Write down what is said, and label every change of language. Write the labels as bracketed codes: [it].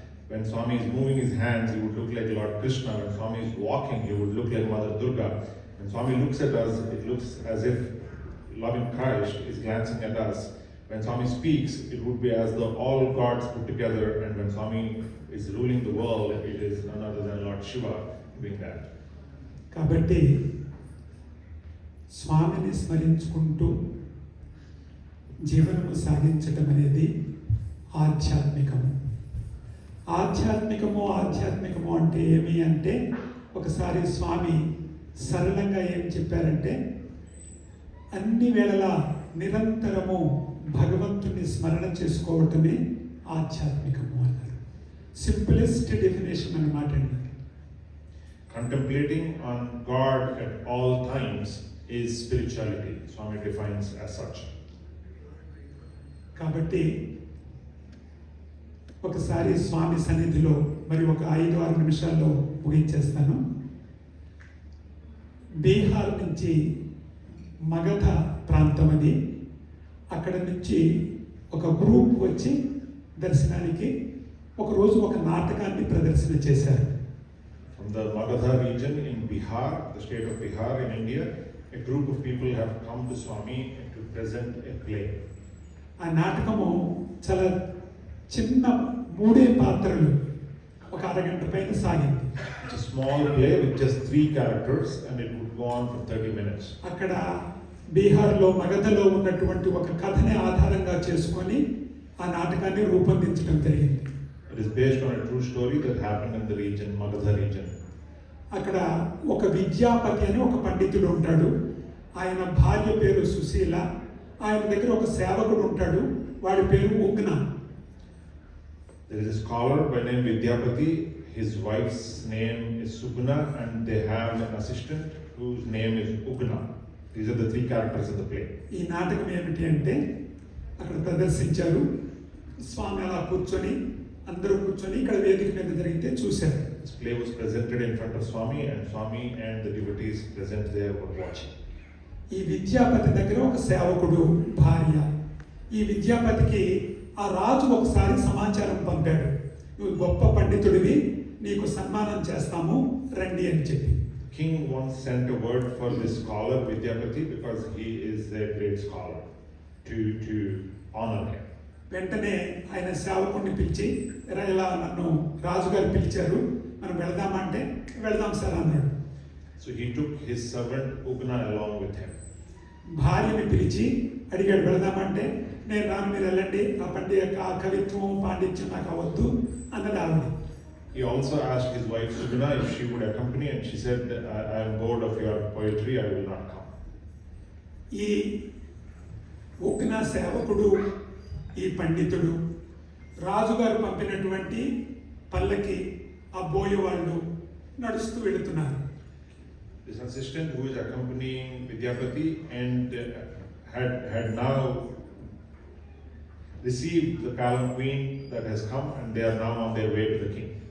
[en] When Swami is moving his hands, he would look like Lord Krishna. When Swami is walking, he would look like Mother Durga. When Swami looks at us, it looks as if loving Christ is glancing at us. When Swami speaks, it would be as though all gods put together, and when Swami is ruling the world, it is none other than Lord Shiva doing that. [te] కాబట్టి స్వామిని స్మరించుకుంటూ జీవనము సాగించటం అనేది ఆధ్యాత్మికము. ఆధ్యాత్మికము అంటే ఏమి అంటే, ఒకసారి స్వామి సరళంగా ఏం చెప్పారంటే, అన్ని వేళలా నిరంతరము భగవంతుని స్మరణ చేసుకోవటమే ఆధ్యాత్మికము అన్నారు. [en] simplest definition [te] అన్నమాట అండి. [en] Contemplating on God at all times is spirituality. Swami defines as such. [te] కాబట్టి ఒకసారి స్వామి సన్నిధిలో మరి ఒక 5-6 నిమిషాల్లో ముగించేస్తాను. బీహార్ నుంచి మగధ ప్రాంతం అది. అక్కడ నుంచి ఒక గ్రూప్ వచ్చి దర్శనానికి ఒకరోజు ఒక నాటకాన్ని ప్రదర్శన చేశారు. [en] From the Magadha region in Bihar, the state of Bihar in India, a group of people have come to Swami to present a play. [te] ఆ నాటకము చాలా చిన్న 3 పాత్రలు ఒక అరగంట పైన సాగింది. [en] It's a small play with just 3 characters and it would go on for 30 minutes. [te] అక్కడ బీహార్లో మగధలో ఉన్నటువంటి ఒక కథని ఆధారంగా చేసుకొని ఆ నాటకాన్ని రూపొందించడం జరిగింది. [en] It is based on a true story that happened in the region, Magadha region. [te] అక్కడ ఒక విద్యాపతి అని ఒక పండితుడు ఉంటాడు. ఆయన భార్య పేరు సుశీల. ఆయన దగ్గర ఒక సేవకుడు ఉంటాడు, వాడి పేరు ఉగ్న. [en] There is a scholar by name Vidyapati, his wife's name is Sugna, and they have an assistant whose name is Ugna. These are the 3 characters in the play. [te] ఈ నాటకం ఏమిటి అంటే, అక్కడ ప్రదర్శించారు. స్వామి అలా కూర్చొని, అందరూ కూర్చొని ఇక్కడ వేదిక మీద జరిగితే చూశారు. [en] This play was presented in front of Swami, and Swami and the devotees present there were watching. [te] ఈ విద్యాపతి దగ్గర ఒక సేవకుడు భార్య. ఈ విద్యాపతికి ఆ రాజు ఒకసారి సమాచారం పంపాడు, నువ్వు గొప్ప పండితుడివి, నీకు సన్మానం చేస్తాము రండి అని చెప్పి. [en] King once sent a word for this scholar Vidyapati because he is a great scholar to honor him. [te] వెంటనే ఆయన సేవకుడిని పిలిచి, ఇలా నన్ను రాజుగారు పిలిచారు, మనం వెళదామంటే వెళదాం సార్ అన్నాడు. [en] So he took his servant Ugna along with him. [te] భార్యని పిలిచి అడిగాడు, వెళదామంటే నేను రాను, మీరు వెళ్ళండి, ఆ కవిత్వం పాండిత్యం నాకు అవద్దు అన్నది ఆవిడ. [en] He also asked his wife Sugna if she would accompany, and she said, I am bored of your poetry, I will not come. [te] ఈ ఉగ్న సేవకుడు, ఈ పండితుడు రాజుగారు పంపినటువంటి పల్లకి ఆ బోయేవాళ్ళు నడుస్తూ వెళుతున్నారు. [en] This assistant who is accompanying Vidyapati and had now received the palanquin that has come, and they are now on their way to the king.